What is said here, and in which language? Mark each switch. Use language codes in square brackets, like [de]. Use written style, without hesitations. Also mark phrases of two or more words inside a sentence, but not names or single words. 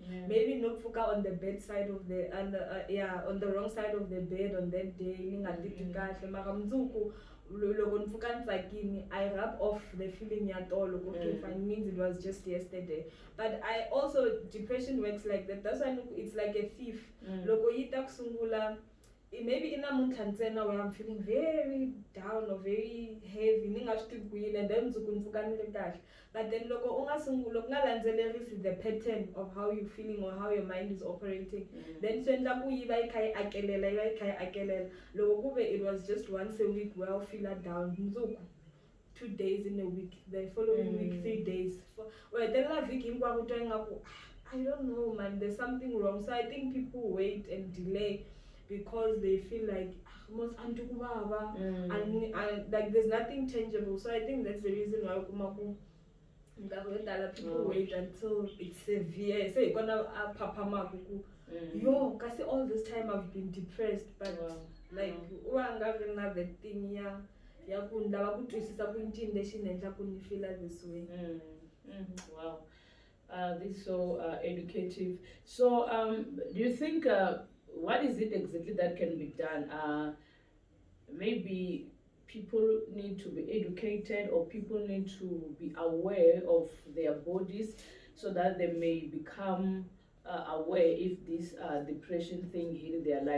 [en] Maybe not focus on the bedside of the on the wrong side of the bed on that day, ninga I rub off the feeling at all. Okay, fine, means it was just yesterday. But I also, depression works like that. That's why it's like a thief. Maybe in a month where I'm feeling very down or very heavy [ts] ni nga swi tivi ku yini [en] and then [ts] mundzuku ni pfuka ni ri kahle. [en] But then [ts] loko u nga sungula ku nga landzelerisi [en] the pattern of how you feeling or how your mind is operating, then [ts] swi endla ku yi va yi kha yi akelela loko ku ve [en] it was just once a week where u feel down, mundzuku 2 days in a week, the following week 3 days, [ts] u hetelela vhiki hinkwako u twa ingaku [en] I don't know man, there's something wrong. So I think people wait and delay because they feel like like there's nothing tangible. So I think that's the reason why people wait until it's severe. So you're gonna papa yo, kasi all this time I've been depressed, but like another thing [ts] ya ku lava ku twisisa ku ncini lexi ni endla ku ni [en] feel this way. Wow. This is so educative. So, do you think what is it exactly that can be done? Maybe people need to be educated, or people need to be aware of their bodies so that they may become aware if this depression thing hit their life.